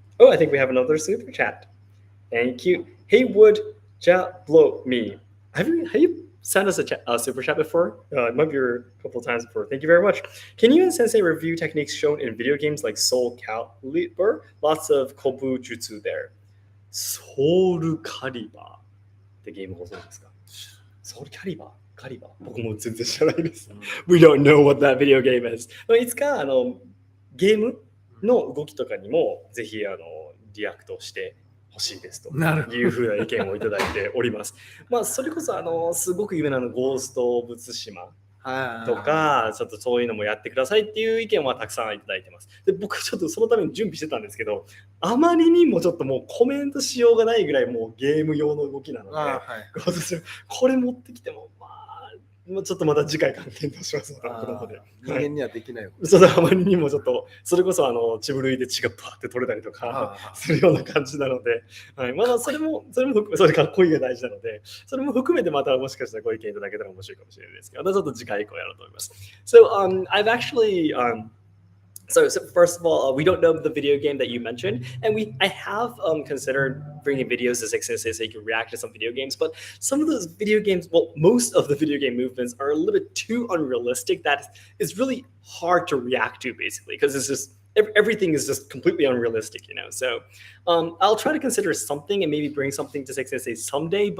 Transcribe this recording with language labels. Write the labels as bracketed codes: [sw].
[en] Oh, I think we have another super chat. Thank you. Haywood Jablo me. Have you sent us a super chat before? It might be a couple of times before. Thank you very much. Can you and Sensei review techniques shown in video games like Soul Calibur? Lots of Kobu Jutsu there. [ja] Soul Calibur ってゲームご存知ですか？ Soul Calibur? 僕も全然知らないです。 [en] We don't know what that video game is. [ja] いつかゲームの動きとかにもぜひリアクトしてほしいですというふうな意見をいただいております。それこそすごく有名なゴースト・オブ・ツシマとかちょっとそういうのもやってくださいっていう意見はたくさんいただいてます。で、僕はちょっとそのために準備してたんですけど、あまりにもちょっともうコメントしようがないぐらいもうゲーム用の動きなので、これ持ってきてもちょっとまた次回から検討しますので。人間にはできないよ。そうだ、あまりにもちょっと、それこそ血振りで血がパーって取れたりとかするような感じなので、それもそれかっこいいが大事なので、それも含めてまたもしかしたらご意見いただけたら面白いかもしれないですけど、ちょっと次回以降やろうと思います。 [en] So, I've actually So first of all, we don't know the video game that you mentioned, and I have considered bringing videos to Seki Sensei so you can react to some video games, but some of those video games, well, most of the video game movements are a little bit too unrealistic that it's really hard to react to, basically, because it's just everything is just completely unrealistic, So I'll try to consider something and maybe bring something to Seki Sensei someday.